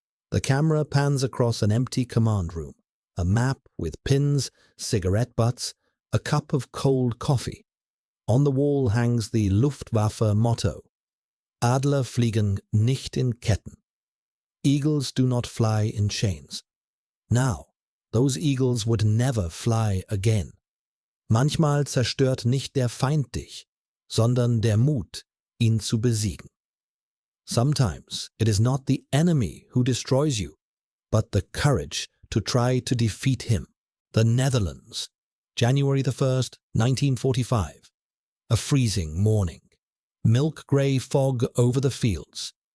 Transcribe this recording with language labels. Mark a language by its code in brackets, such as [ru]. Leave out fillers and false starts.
[en] The camera pans across an empty command room, a map with pins, cigarette butts, a cup of cold coffee. On the wall hangs the Luftwaffe motto, [de] Adler fliegen nicht in Ketten. [en] Eagles do not fly in chains. Now, those eagles would never fly again. [de] Manchmal zerstört nicht der Feind dich, sondern der Mut, ihn zu besiegen. [en] Sometimes it is not the enemy who destroys you, but the courage to try to defeat him. The Netherlands, January the 1st, 1945. A freezing morning. Milk grey fog over the fields.